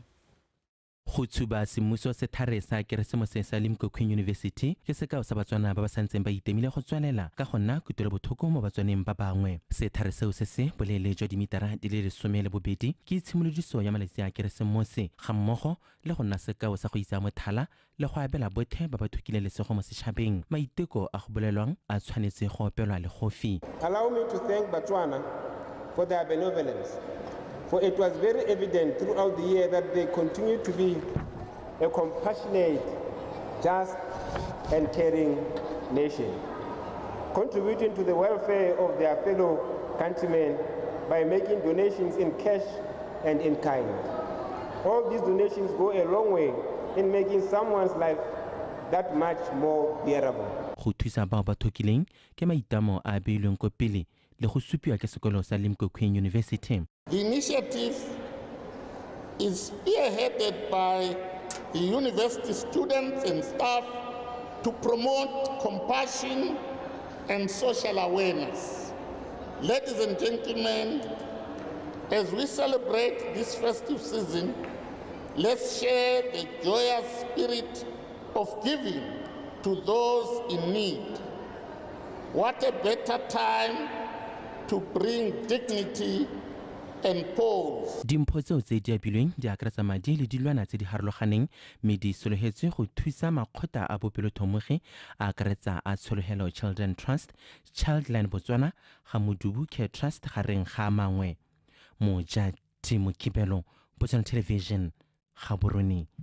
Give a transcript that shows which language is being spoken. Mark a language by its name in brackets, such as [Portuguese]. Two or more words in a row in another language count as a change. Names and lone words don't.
[Tswana] Go tshuba semmuso setlhare sa Keresemose sa Limpopo University ke sekao sa batswana ba ba santseng ba itemile go tswelela ka go nna kutlwelo botlhoko mo batswaneng ba bangwe. Setlhare seo se se boleele jwa dimetara di le 12 ke tshimolodiso ya malatsi a Keresemose ga mmogo le go nna sekao sa go isa mothala le go abela botlhe ba ba thukile lesego mo setšhabeng. Maiteko a go bolelwang a tshwanetse go opelwa le gofi. [English] Allow me to thank Botswana for their benevolence. For it was very evident throughout the year that they continue to be a compassionate, just, and caring nation, contributing to the welfare of their fellow countrymen by making donations in cash and in kind. All these donations go a long way in making someone's life that much more bearable. [Tswana] Go thusa bao ba thokileng ke maitamo a beilweng ko pele le go supiwa ke sekolo sa Limpopo University. [English] The initiative is spearheaded by the university students and staff to promote compassion and social awareness. Ladies and gentlemen, as we celebrate this festive season, let's share the joyous spirit of giving to those in need. What a better time to bring dignity and pause. [Tswana] Dimpho tseo tse di abilweng di akaretsa madi le dilwana tse di harologaneng mme di sologetswe go thusa makgotla a bopelothomogi a akaretsa a tshologelo Children Trust, Childline Botswana, ga Modubu Care Trust gareng ga mangwe. Mo Jadi Mokibelo, Botswana Television, Gaborone.